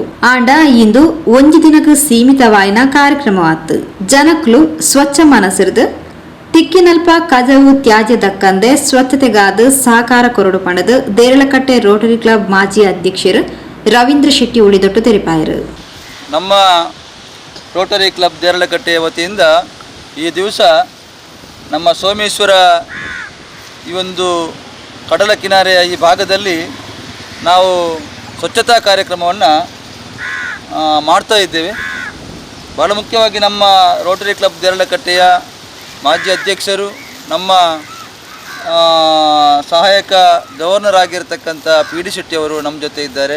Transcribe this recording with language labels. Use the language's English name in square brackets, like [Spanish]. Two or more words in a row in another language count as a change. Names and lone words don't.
[Tulu] ಆಂಡ ಇಂದು 1 ದಿನಕ್ಕೆ ಸೀಮಿತವಾಯಿನ ಕಾರ್ಯಕ್ರಮವಾತು. ಜನಕ್ಲು ಸ್ವಚ್ಛ ಮನಸಿರ್ದು ತಿಕ್ಕಿನಲ್ಪ ಕಜವು ತ್ಯಾಜ್ಯ ದಕ್ಕಂದೆ ಸ್ವಚ್ಛತೆಗಾದ ಸಹಕಾರ ಕೊರಡು ಪಣದು ದೇರಳಕಟ್ಟೆ ರೋಟರಿ ಕ್ಲಬ್ ಮಾಜಿ ಅಧ್ಯಕ್ಷರು ರವೀಂದ್ರ ಶೆಟ್ಟಿ ಉಳಿದೊಟ್ಟು ತೆರಿಪಾಯರು. [Kannada] ನಮ್ಮ ರೋಟರಿ ಕ್ಲಬ್ ದೇರಳಕಟ್ಟೆಯ ವತಿಯಿಂದ ಈ ದಿವಸ ನಮ್ಮ ಸೋಮೇಶ್ವರ ಈ ಒಂದು ಕಡಲ ಕಿನಾರೆಯ ಈ ಭಾಗದಲ್ಲಿ ನಾವು ಸ್ವಚ್ಛತಾ ಕಾರ್ಯಕ್ರಮವನ್ನು ಮಾಡ್ತಾ ಇದ್ದೇವೆ. ಬಹಳ ಮುಖ್ಯವಾಗಿ ನಮ್ಮ ರೋಟರಿ ಕ್ಲಬ್ ದೇರಳಕಟ್ಟೆಯ ಮಾಜಿ ಅಧ್ಯಕ್ಷರು, ನಮ್ಮ ಸಹಾಯಕ ಗವರ್ನರ್ ಆಗಿರತಕ್ಕಂಥ ಪಿ ಡಿ ಶೆಟ್ಟಿಯವರು ನಮ್ಮ ಜೊತೆ ಇದ್ದಾರೆ.